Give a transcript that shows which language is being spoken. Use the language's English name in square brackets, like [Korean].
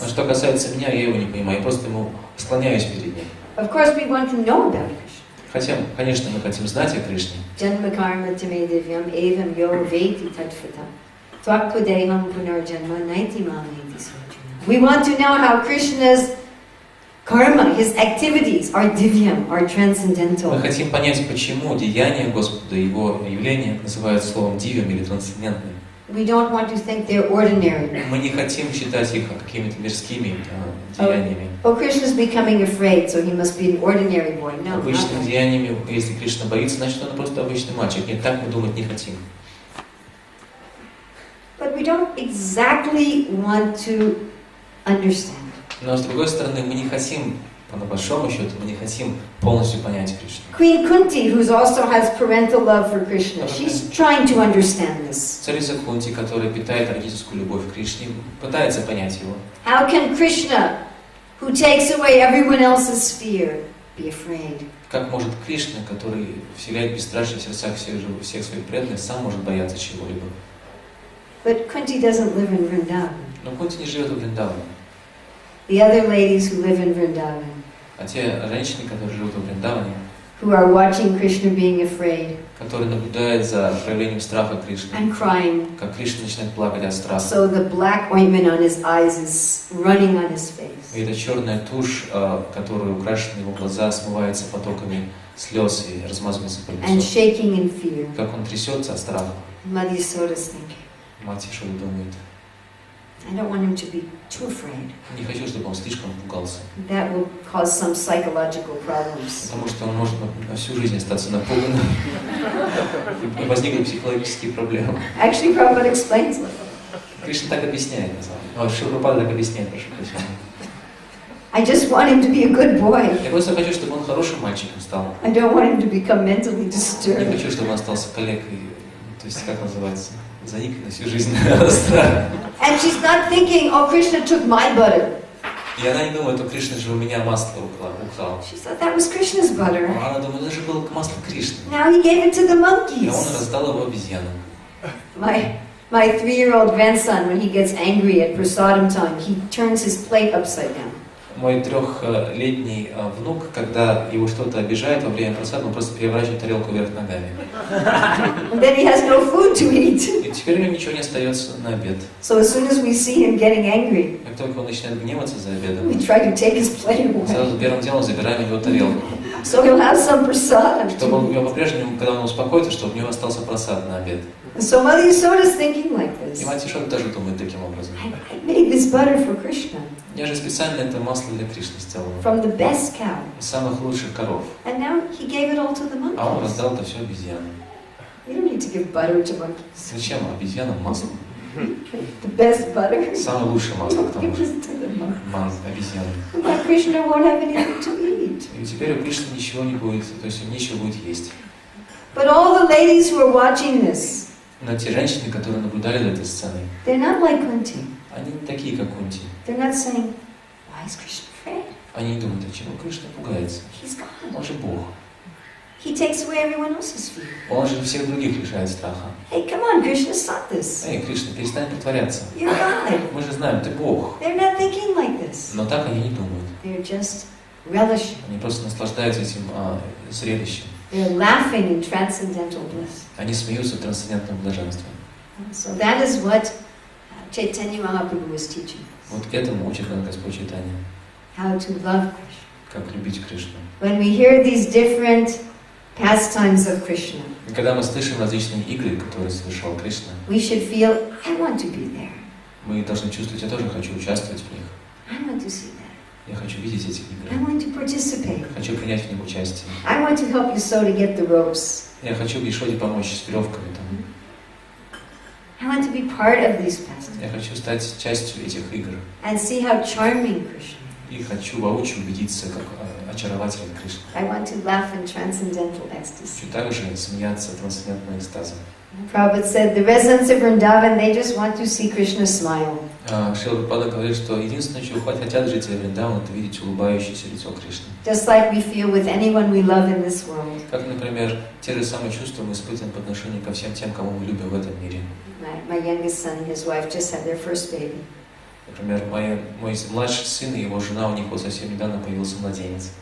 [Russian] А что касается меня, я его не понимаю, я просто ему склоняюсь перед ним. [English] Of course, we want to know about Krishna. [Russian] Хотя, конечно, мы хотим знать о Кришне. [Sanskrit] Janma karma tame divyam evam yo veti tattvata. Tvakpudeham punarjanma naiti mameti sojana. [English] We want to know how Krishna's karma, his activities are divyam, are transcendental. [Russian] Мы хотим понять, почему деяния Господа, его явления называют словом дивьям или трансцендентным. [English] We don't want to think they're ordinary. [Russian] Мы не хотим считать их какими-то мирскими деяниями. [English] Oh, Krishna's becoming afraid, so he must be an ordinary boy. No, not [Russian] Обычными [English] that. [Russian] деяниями, если Кришна боится, значит он просто обычный мальчик. Нет, так мы думать не хотим. [English] But we don't exactly want to understand. [Russian] Но с другой стороны, мы не хотим, по большому счету, мы не хотим полностью понять Кришну. [English] Queen Kunti, who also has parental love for Krishna, she's trying to understand this. [Russian] Царица Кунти, которая питает родительскую любовь к Кришне, пытается понять его. [English] How can Krishna, who takes away everyone else's fear, be afraid? [Russian] Как может Кришна, который вселяет бесстрашие в сердцах всех своих преданных, сам может бояться чего-либо? [English] But Kunti doesn't live in Vrindavan. [Russian] Но Кунти не живет в Вриндаване. [English] The other ladies who live in Vrindavan, [Russian] А те женщины, которые живут в Вриндаване, [English] who are watching Krishna being afraid [Russian] которые наблюдают за проявлением страха Кришны, [English] and crying, [Russian] как Кришна начинает плакать от страха. [English] so the black ointment on his eyes is running on his face. [Russian] И эта черная тушь, которая украшена его глаза, смывается потоками слез и размазывается по [English] And [Russian] лицу. [English] shaking in fear. [Russian] Как он трясется от страха. [English] Madhyasoda's thinking, [Russian] Мать Ишода думает: [English] I don't want him to be too afraid. [Russian] не хочу, чтобы он слишком пугался. [English] That will cause some psychological problems. [Russian] Потому что он может на всю жизнь остаться напуганным. И возникнут психологические проблемы. [English] Actually, Prabhupada explains it. [Russian] Кришна так объясняет, на самом деле. Шри Прабхупада так объясняет, прошу прощения. [English] I just want him to be a good boy. [Russian] Я просто хочу, чтобы он хорошим мальчиком стал. [English] I don't want him to become mentally [Russian] Не [English] disturbed. [Russian] хочу, чтобы он остался калекой, то есть, как называется, заникой на всю жизнь. [English] And she's not thinking, oh, Krishna took my butter. [Russian] И она не думает, что Кришна же у меня масло украл. [English] She thought that was Krishna's butter. [Russian] А она думает, это же было масло Кришны. [English] Now he gave it to the [Russian] И он [English] monkeys. [Russian] раздал его обезьянам. [English] My 3-year-old grandson, when he gets angry at prasadam time, he turns his plate upside down. [Russian] Мой 3-летний внук, когда его что-то обижает во время просада, он просто переворачивает тарелку вверх ногами. [English] And then he has no food to eat. [Russian] И теперь у него ничего не остается на обед. [English] So as soon as we see him getting angry, [Russian] Как только он начинает гневаться за обедом, [English] we try to take his plate away. [Russian] сразу первым делом забираем его тарелку. [English] So he'll have some prasadam [Russian] Чтобы он, [English] to eat. [Russian] по-прежнему, когда он успокоится, чтобы у него остался просад на обед. [English] So Mother Yasoda's thinking like [Russian] И [English] this. [Russian] мать Ишода тоже думает таким образом. [English] I made this butter for Krishna [Russian] Я же специально это масло для Кришны сделал. [English] from the best cow. [Russian] Из самых лучших коров. [English] And now he gave it all to the [Russian] А он [English] monkeys. [Russian] раздал это все обезьянам. [English] You don't need to give butter to monkeys. [Russian] Зачем обезьянам масло? [English] The best butter. [Russian] Самое лучшее масло, к тому [English] Give [Russian] же. [English] this to the monkeys. [Russian] Обезьянам. [English] Now Krishna won't have anything to eat. [Russian] И теперь у Кришны ничего не будет, то есть он нечего будет есть. [English] But all the ladies who are watching this, [Russian] Но те женщины, которые наблюдали за этой сценой, [English] they're not like Kunti. [Russian] они не такие, как Кунти. [English] They're not saying, why is Krishna afraid? [Russian] Они не думают, а чего Кришна пугается? [English] He's God. [Russian] Он же Бог. [English] He takes away everyone else's fear. [Russian] Он же всех других лишает страха. [English] Hey, come on, Krishna's not this. [Russian] Эй, Кришна, перестань притворяться. [English] You're God. [Russian] Мы же знаем, ты Бог. [English] They're not thinking like this. [Russian] Но так они не думают. [English] They're just relishing. [Russian] Они просто наслаждаются этим зрелищем. [English] They're laughing in transcendental bliss. [Russian] Они смеются в трансцендентном блаженстве. [English] So that is what Chaitanya Mahaprabhu was teaching. [Russian] Вот этому учит нас Господь Чайтанья. [English] How to love Krishna. [Russian] Как любить Кришну. [English] When we hear these different pastimes of Krishna, [Russian] И когда мы слышим различные игры, которые совершал Кришна, [English] we should feel, I want to be there. [Russian] мы должны чувствовать, я тоже хочу участвовать в них. [English] I want to see that. [Russian] Я хочу видеть эти [English] I [Russian] игры. [English] want to participate. [Russian] Хочу принять в них участие. [English] I want to help Yasoda get the ropes. [Russian] Я хочу Ешоде помочь с веревками там. [English] I want to be part of these pastimes [Russian] Я хочу стать частью этих игр. [English] and see how charming Krishna is. [Russian] И хочу воочию убедиться, как очарователен Кришна. [English] I want to laugh in transcendental ecstasy. [Russian] Хочу также смеяться трансцендентным экстазом. [English] Prabhupada said, the residents of Vrindavan, they just want to see Krishna smile. [Russian] Шрила Прабхупада говорит, что единственное, чего хотят жители Вриндавана, это видеть улыбающееся лицо Кришны. [English] Just like we feel with anyone we love in this world. [Russian] Как, например, те же самые чувства мы испытываем по отношению ко всем тем, кого мы любим в этом мире. [English] My youngest son and his wife just had their first baby. [Russian] Например, мой младший сын и его жена, у них вот совсем недавно появился младенец.